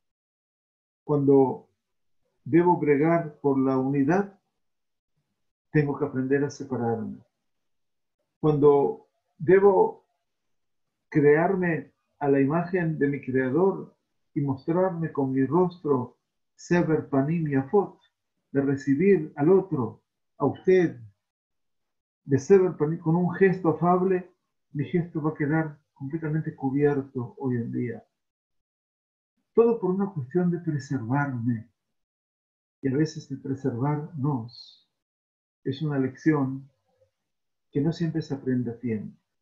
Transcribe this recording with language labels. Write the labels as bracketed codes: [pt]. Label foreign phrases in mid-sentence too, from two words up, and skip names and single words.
[es] Cuando debo bregar por la unidad, tengo que aprender a separarme. Cuando debo crearme a la imagen de mi creador y mostrarme con mi rostro [he] סבר פנים יפות, [es] de recibir al otro, a usted, de [he] סבר פנים [es] con un gesto afable, mi gesto va a quedar completamente cubierto hoy en día. Todo por una cuestión de preservarme. Y a veces el preservarnos es una lección que no siempre se aprende a tiempo.